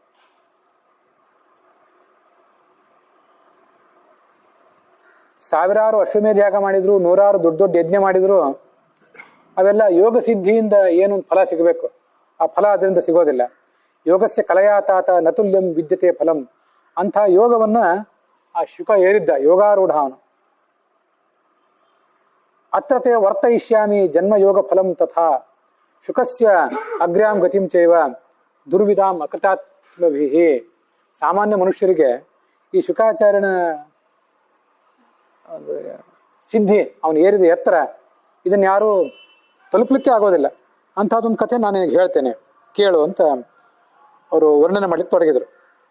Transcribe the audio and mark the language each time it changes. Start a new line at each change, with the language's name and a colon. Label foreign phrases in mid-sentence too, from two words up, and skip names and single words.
Kannada: ಸಾವಿರಾರು ಅಶ್ವಮೇಧ ಯಾಗ ಮಾಡಿದ್ರು, 100 ದೊಡ್ಡ ಯಜ್ಞ ಮಾಡಿದ್ರು, ಅವೆಲ್ಲ ಯೋಗ ಸಿದ್ಧಿಯಿಂದ ಏನೊಂದು ಫಲ ಸಿಗಬೇಕು, ಆ ಫಲ ಅದರಿಂದ ಸಿಗೋದಿಲ್ಲ.
Sanskrit: ಯೋಗಸ್ಯ ಕಲಯಾತಾತ ನತುಲ್ಯಂ ವಿದ್ಯತೆ ಫಲಂ.
Kannada: ಅಂಥ ಯೋಗವನ್ನ ಆ ಶುಕ ಏರಿದ್ದ, ಯೋಗಾರೂಢ ಅವನು.
Sanskrit: ಅತ್ರತೆ ವರ್ತಯಿಷ್ಯಾಮಿ ಜನ್ಮ ಯೋಗ ಫಲಂ ತಥಾ ಶುಕಸ್ಯ ಅಗ್ರ್ಯಾಂ ಗತಿಂ ಚೈವ ದುರ್ವಿಧಾಂ ಅಕೃತಾತ್ಮಭಿಹಿ.
Kannada: ಸಾಮಾನ್ಯ ಮನುಷ್ಯರಿಗೆ ಈ ಶುಕಾಚಾರ್ಯನ ಸಿದ್ಧಿ, ಅವನು ಏರಿದ ಎತ್ತರ, ಇದನ್ನ ಯಾರು ತಲುಪಲಿಕ್ಕೆ ಆಗೋದಿಲ್ಲ. ಅಂಥದ್ದೊಂದು ಕಥೆ ನಾನು ನಿನಗೆ ಹೇಳ್ತೇನೆ ಕೇಳು ಅಂತ ಅವರು ವರ್ಣನೆ ಮಾಡ್ಲಿಕ್ಕೆ ತೊಡಗಿದ್ರು.